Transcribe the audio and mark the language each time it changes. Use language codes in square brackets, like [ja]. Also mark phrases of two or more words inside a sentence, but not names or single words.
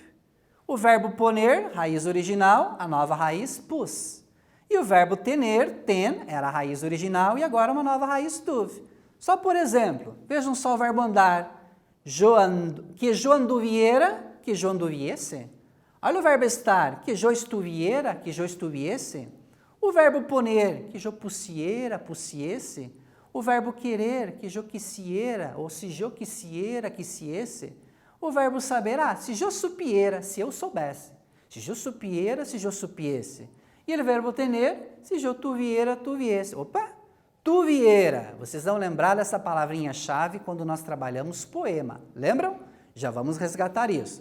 [pt] O verbo poner, raiz original, a nova raiz, pus. E o verbo tener, ten, era a raiz original e agora uma nova raiz, tuf. Só por exemplo, vejam só o verbo andar, [es] que jo anduviera, que jo anduviese. [pt] Olha o verbo estar, [es] que jo estuviera, que jo estuviese. [pt] O verbo poner, [es] que jo pusiera, pusiese. [pt] O verbo querer, [es] que jo quisiera, [pt] ou [es] se jo quisiera, quisiese. [pt] O verbo saber, [es] se jo supiera, [pt] se eu soubesse. [es] Se jo supiera, se jo supiese. [pt] E o verbo tener, [es] se jo tuviera, tuviese. Opa! Tuviera. [pt] Vocês vão lembrar dessa palavrinha-chave quando nós trabalhamos poema. Lembram? Já vamos resgatar isso.